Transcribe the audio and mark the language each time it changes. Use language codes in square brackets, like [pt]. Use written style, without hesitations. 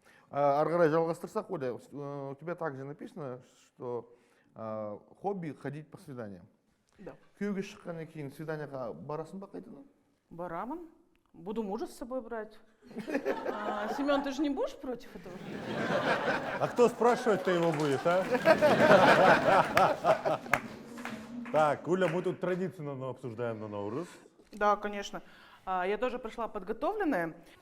[kk] Ары қарай жалғастырсақ, [ru] Оля, у тебя также написано, что хобби ходить по свиданиям. Да. [kk] Күйеуге шыққаннан кейін свиданияға барасың ба қайтадан? Барамын. [ru] Буду мужа с собой брать. Семен, ты же не будешь против этого? А кто спрашивать-то его будет, а? Так, Уля, мы тут традиционно обсуждаем на Наурыз. Да, конечно. Я тоже пришла подготовленная.